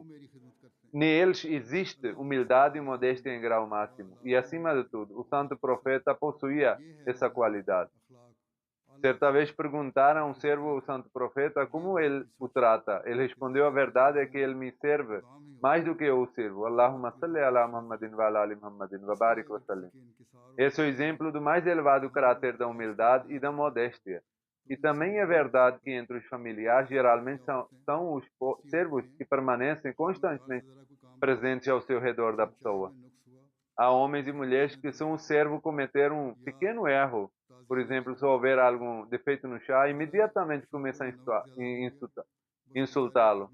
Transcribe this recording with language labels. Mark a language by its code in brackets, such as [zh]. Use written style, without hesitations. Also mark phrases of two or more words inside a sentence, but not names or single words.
[pt] Neles existe humildade e modéstia em grau máximo. E, acima de tudo, o santo profeta possuía essa qualidade. Certa vez perguntaram a um servo ao santo profeta como ele o trata. Ele respondeu: a verdade é que ele me serve mais do que eu o sirvo. [ar] اللهم صل على محمد وعلى آل محمد وبارك وسلم. [pt] Esse é o exemplo do mais elevado caráter da humildade e da modéstia. E também é verdade que entre os familiares geralmente são os servos que permanecem constantemente presentes ao seu redor da pessoa. Há homens e mulheres que, se um servo cometer um pequeno erro, por exemplo, se houver algum defeito no chá, imediatamente começa a insultá-lo.